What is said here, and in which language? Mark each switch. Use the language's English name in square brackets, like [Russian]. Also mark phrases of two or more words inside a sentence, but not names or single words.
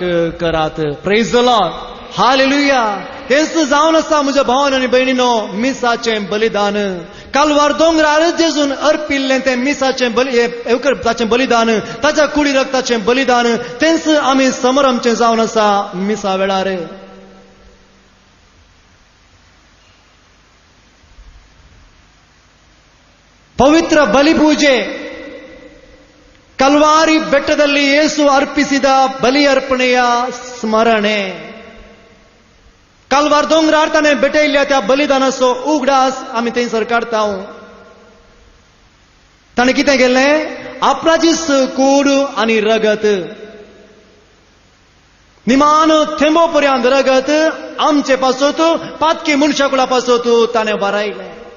[English] करात. praise the Lord. Hallelujah. [Konkani] हेच जावन आसा म्हज्या भावान आनी भयणीनो मिसाचें बलिदान. कालवार दोंगरार जेजून अर्पिल्लें तें मिसाचें बलिदान, ताच्या कुडी रक्ताचें बलिदान, तेंच आमी समोर आमचें जावन आसा मिसा वेळार. [Kannada] ಪವಿತ್ರ ಬಲಿಪೂಜೆ ಕಲ್ವಾರಿ ಬೆಟ್ಟದಲ್ಲಿ ಯೇಸು ಅರ್ಪಿಸಿದ ಬಲಿ ಅರ್ಪಣೆಯ ಸ್ಮರಣೆ. [Konkani] कालवार दोंगरार ताणें भेटयल्ल्या त्या बलिदानाचो उगडास आमी थंयसर काडटा. ताणें कितें केलें? आपणाची कूड आनी रगत, निमान थेंबो पर्यंत रगत आमचे पासत पातकी मनशा कुळा पासत ताणें बरायलें.